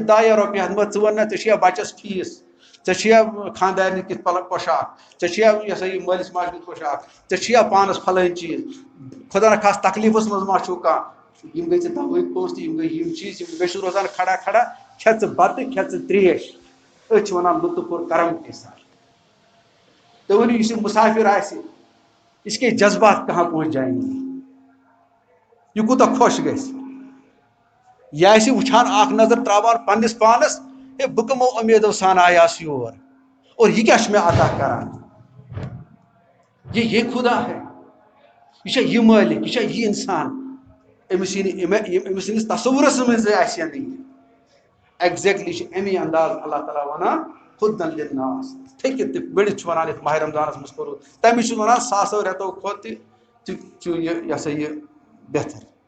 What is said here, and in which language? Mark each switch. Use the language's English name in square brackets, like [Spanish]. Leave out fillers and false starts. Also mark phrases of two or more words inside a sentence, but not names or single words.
[Kashmiri] 10 یا رۄپیہِ 100 مگر ژٕ وَن نہ ژےٚ چھُیا بَچَس فیٖس ژےٚ چھُیا خاندارنہِ کِتھ پۄشاک ژےٚ چھُیا یہِ ہسا یہِ مٲلِس ماجہِ ہُنٛد پۄشاک ژےٚ چھُیا پانَس پھلٲنۍ چیٖز خۄدا نخواستہٕ تکلیٖفَس منٛز ما چھُو کانٛہہ یِم گٔے ژےٚ دَوہٕکۍ پونٛسہٕ تہٕ یِم گٔے یِم چیٖز یِم بیٚیہِ چھُس روزان کھڑا کھڑا کھےٚ ژٕ بَتہٕ کھےٚ ژٕ تریش أسۍ چھِ وَنان [Urdu] لُطف اور کرم کے ساتھ [Kashmiri] تُہۍ ؤنِو یُس یہِ مُسافِر آسہِ [Urdu] اس کے جذبات کہاں پہنچ جائیں گے [Kashmiri] یہ کوٗتاہ خۄش گژھِ یہِ آسہِ وٕچھان اکھ نظر تراوان پننِس پانس ہے بہٕ کٕمو اُمیدو سان آیاس یور اور یہِ کیٛاہ چھُ مےٚ عطا کران [Urdu] یہ خدا ہے [Kashmiri] یہِ چھا یہِ مٲلِک یہِ چھا یہِ اِنسان أمِس سٕنٛدِس تصوُرس منٛز آسہِ نہٕ یہِ ایگزیکٹلی چھُ امی انداز اللہ تعالیٰ وَنان [Arabic] خُدًا لِلناس [Kashmiri] تھٔکِتھ تہِ بٔڑِتھ چھُ وَنان یَتھ ماہِ رمضانس منٛز کوٚرُو تٔمِس چھُ وَنان 100 رٮ۪تو کھۄتہٕ تہِ چھُ یہِ ہسا یہِ بہتر